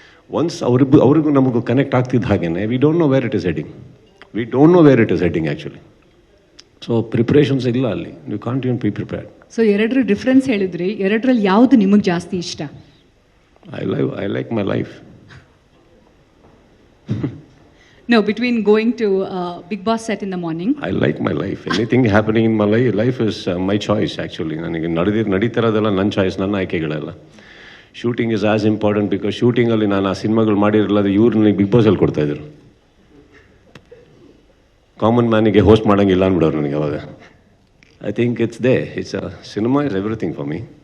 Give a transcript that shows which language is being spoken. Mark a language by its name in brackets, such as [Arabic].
[English] once [Kannada] ಅವ್ರಿಗೂ ನಮಗೂ connect ಆಗ್ತಿದ್ದ ಹಾಗೇನೆ [English] We don't know where it is heading. Actually. So preparations [Kannada] ಇಲ್ಲ ಅಲ್ಲಿ. [English] You can't even be prepared. [Kannada] So ಎರಡರ ಡಿಫ್ರೆನ್ಸ್ ಹೇಳಿದ್ರಿ, ಎರಡರಲ್ಲಿ ಯಾವುದು ನಿಮಗೆ ಜಾಸ್ತಿ ಇಷ್ಟ? [English] I like my life. No, between going to Big Boss set in the morning. I like my life. Anything happening in my life is my choice actually. [Kannada] ನನಗೆ ನಡೀತಿರೋದೆಲ್ಲ ನನ್ನ choice, ನನ್ನ ಆಯ್ಕೆಗಳೆಲ್ಲ. [English] shooting is as important because [Kannada] ಶೂಟಿಂಗಲ್ಲಿ ನಾನು ಆ ಸಿನಿಮಾಗಳು ಮಾಡಿರಲಿಲ್ಲ, ಇವ್ರು ನನಗೆ big ಬಾಸಲ್ಲಿ ಕೊಡ್ತಾಯಿದ್ರು. Common ಮ್ಯಾನಿಗೆ host ಮಾಡೋಂಗಿಲ್ಲ ಅಂದ್ಬಿಡೋರು ನನಗೆ ಅವಾಗ. [English] I think it's cinema is everything for me.